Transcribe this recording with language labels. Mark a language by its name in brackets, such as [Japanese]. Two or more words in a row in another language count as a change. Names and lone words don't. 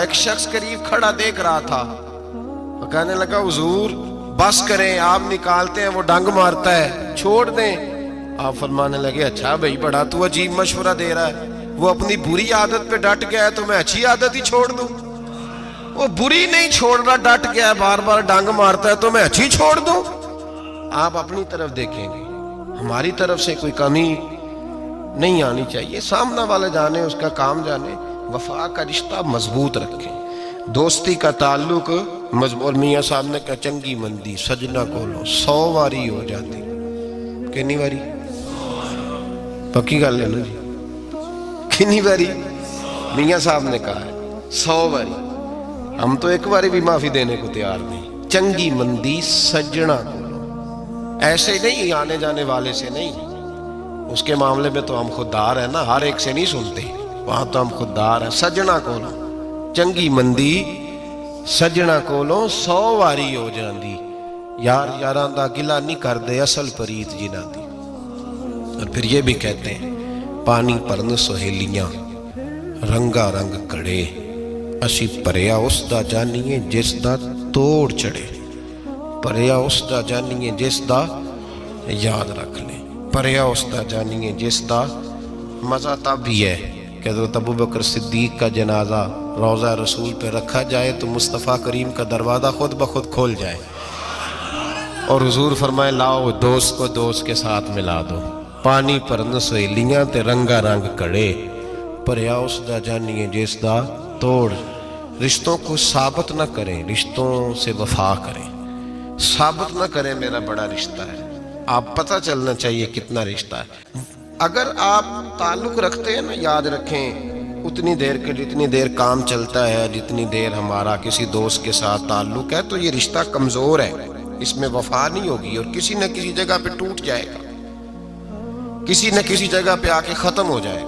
[Urdu] ایک شخص قریب کھڑا دیکھ رہا تھا، وہ کہنے لگا حضور بس کریں، آپ نکالتے ہیں وہ ڈانگ مارتا ہے، چھوڑ دیں. آپ فرمانے لگے اچھا بھائی بڑا تو عجیب مشورہ دے رہا ہے، وہ اپنی بری عادت پہ ڈٹ گیا ہے تو میں اچھی عادت ہی چھوڑ دوں. وہ بری نہیں چھوڑ رہا، ڈٹ گیا، بار بار ڈانگ مارتا ہے تو میں اچھی چھوڑ دوں؟ آپ اپنی طرف دیکھیں گے، ہماری طرف سے کوئی کمی نہیں آنی چاہیے، سامنا والا جانے، اس کا کام جانے، وفا کا رشتہ مضبوط رکھیں، دوستی کا تعلق مضبوط۔ میاں صاحب نے کہا [Punjabi] چنگی مندی سجنا کولو 100 واری ہو جاتی، کنی واری؟ پکی گل ہے نا جی، کنی واری؟ [Urdu] میاں صاحب نے کہا ہے 100 واری، ہم تو ایک باری بھی معافی دینے کو تیار نہیں۔ [Punjabi] چنگی مندی سجنا کولو، [Urdu] ایسے نہیں آنے جانے والے سے نہیں، اس کے معاملے میں تو ہم خوددار ہیں نا، ہر ایک سے نہیں سنتے، وہاں تو ہم خوددار ہیں۔ [Punjabi] سجنا کولو چنگی مندی سجنا کولو 100 واری ہو جاندی، یار یاراں دا گلا نہیں کر دے اصل پریت جنہ دی۔ [Urdu] اور پھر یہ بھی کہتے ہیں [Punjabi] پانی پرن سہیلیاں رنگا رنگ کڑے، اسی پریا اس دا جانیے جس دا توڑ چڑھے، پریا اس دا جانیے جس دا، یاد رکھ لیں، پریا اس دا جانیے جس دا۔ [Urdu] مزہ تب بھی ہے کہ حضرت ابو بکر صدیق کا جنازہ روضہ رسول پہ رکھا جائے تو مصطفیٰ کریم کا دروازہ خود بخود کھول جائے اور حضور فرمائے لاؤ دوست کو دوست کے ساتھ ملا دو، [Punjabi] پانی پرن سہیلیاں تے رنگا رنگ کڑے، پریا اس دا جانیے جس دا توڑ۔ [Urdu] رشتوں کو ثابت نہ کریں، رشتوں سے وفا کریں، ثابت نہ کریں میرا بڑا رشتہ ہے، آپ پتہ چلنا چاہیے کتنا رشتہ ہے۔ اگر آپ تعلق رکھتے ہیں نا، یاد رکھیں اتنی دیر کے جتنی دیر کام چلتا ہے، جتنی دیر ہمارا کسی دوست کے ساتھ تعلق ہے، تو یہ رشتہ کمزور ہے، اس میں وفا نہیں ہوگی اور کسی نہ کسی جگہ پہ ٹوٹ جائے گا، کسی نہ کسی جگہ پہ آ کے ختم ہو جائے گا۔